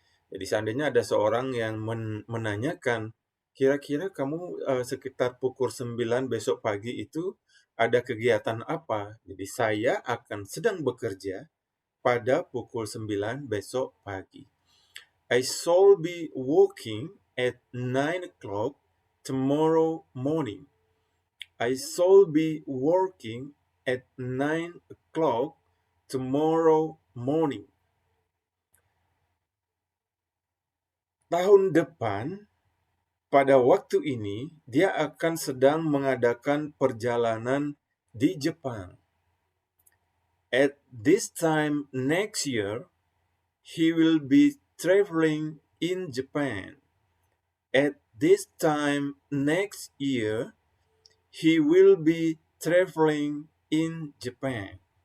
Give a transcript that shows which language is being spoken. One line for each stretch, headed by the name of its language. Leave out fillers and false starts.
Indonesian: Jadi seandainya ada seorang yang menanyakan, kira-kira kamu sekitar pukul 9 besok pagi itu ada kegiatan apa? Jadi saya akan sedang bekerja pada pukul 9 besok pagi.
English: I shall be working at 9 o'clock tomorrow morning. I shall be working at 9 o'clock tomorrow morning.
Indonesian: Tahun depan, pada waktu ini, dia akan sedang mengadakan perjalanan di Jepang.
English: At this time next year, he will be traveling in Japan. At this time next year, he will be traveling in Japan.